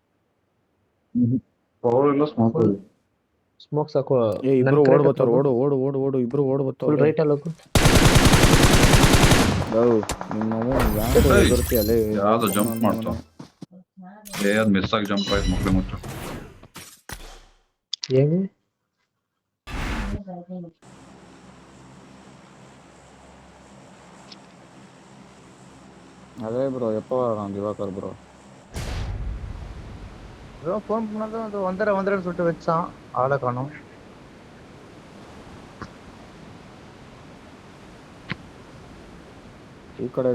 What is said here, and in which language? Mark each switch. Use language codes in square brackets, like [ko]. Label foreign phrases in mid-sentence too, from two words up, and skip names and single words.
[kn] ಪವರ್ ಇಲ್ಲ ಸ್ಮೋಕ್ ಇಲ್ಲ. ಸ್ಮೋಕ್ ಸಾಕು. ಏ ಇಬ್ರು ಓಡ್ ಬರ್ತಾರ. ಓಡು ಇಬ್ರು ಓಡ್ ಬರ್ತಾವ. [en] full right [kn] ಅಲ್ಲಿ ಹೋಗು. ಏಯ್, ಯಾವ್ದೋ ಜಂಪ್ ಮಾಡ್ತಾವ. ಅದ್ ಮಿಸ್ ಆಗಿ ಜಂಪ್ ಆಯ್ತು ಮಕ್ಳು ಮುಟ್ಟು. [ta] ஏது அதே ப்ரோ எப்போ வரான் திவாகர் ப்ரோ? ஏதோ ஃபோன் பண்ணாதான் அது வந்துடுறேன்னு சொல்லிட்டு வச்சான். ஆளை காணோம். [kn] ಈ ಕಡೆಗೆ